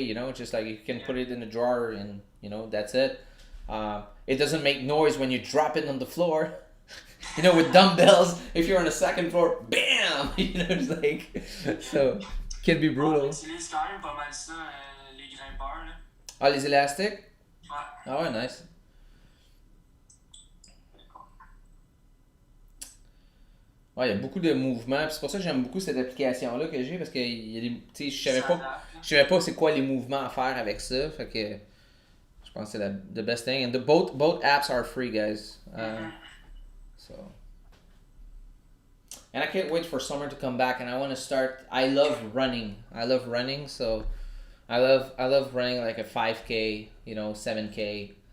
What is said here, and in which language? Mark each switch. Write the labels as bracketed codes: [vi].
[en] You know, just like you can put it in a drawer, and you know that's it. It doesn't make noise when you drop it on the floor. You know, with dumbbells, if you're on the second floor, bam! You know, it's like, so, can be [fr] On [en] brutal. [fr] utilise quand même pas mal ça, les grimpeurs. Là. Ah, les élastiques? Ouais. Ah ouais, nice. Ouais, il y a beaucoup de mouvements, puis c'est pour ça que j'aime beaucoup cette application-là que j'ai, parce que il y a des, tu sais, je savais pas c'est quoi les mouvements à faire avec ça, fait que je pense que c'est [en] the best thing. And both apps are free, guys. So, and I can't wait for summer to come back, and I want to start. I love running. So I love running like a 5K, 7K.